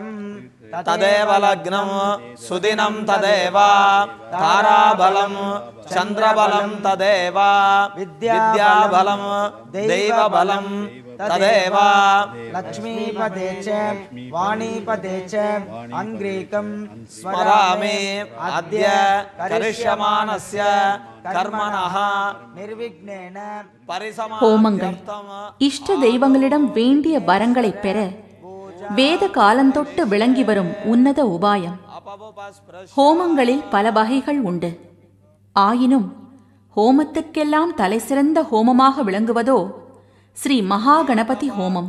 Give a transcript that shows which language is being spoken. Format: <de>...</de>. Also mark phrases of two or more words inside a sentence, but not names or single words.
<sa>तदेव लग्नं सुदिनं तदेव ताराबलं चंद्रबलं तदेव विद्याबलं दैवबलं तदेव लक्ष्मीपदे च वाणीपदे च अंग्रीकं स्मरामि अद्य करिष्यमानस्य कर्मणः निर्विघ्नेन.</sa> <ta>ஹோமங்கள் இஷ்ட தெய்வங்களிடம் வேண்டிய வரங்களை பெற வேத காலந்தொட்டு விளங்கி வரும் உன்னத உபாயம். ஹோமங்களில் பல வகைகள் உண்டு. ஆயினும் ஹோமத்துக்கெல்லாம் தலைசிறந்த ஹோமமாக விளங்குவதோ ஸ்ரீ மகா கணபதி ஹோமம்.</ta>